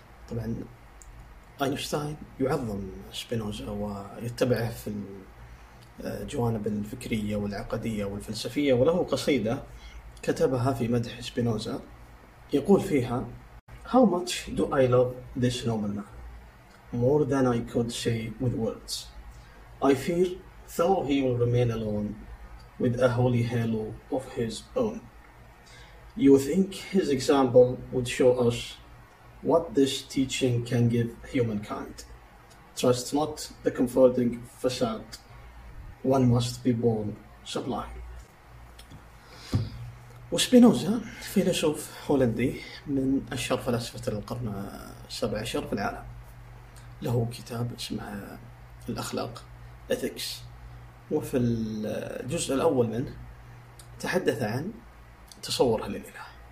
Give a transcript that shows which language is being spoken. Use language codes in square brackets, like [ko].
[ar] طبعا أينشتاين يعظم سبينوزا ويتبعه في الجوانب الفكرية والعقدية والفلسفية، وله قصيدة كتبها في مدح سبينوزا يقول فيها: [en] How much do I love this noble man? More than I could say with words. I fear though he will remain alone with a holy halo of his own. You think his example would show us what this teaching can give humankind. Trust not the comforting facade. One must be born sublime. [ar] وسبينوزا فيلسوف هولندي من أشهر فلاسفة القرن 17 في العالم، له كتاب اسمه الأخلاق Ethics، وفي الجزء الأول منه تحدث عن تصوره للإله.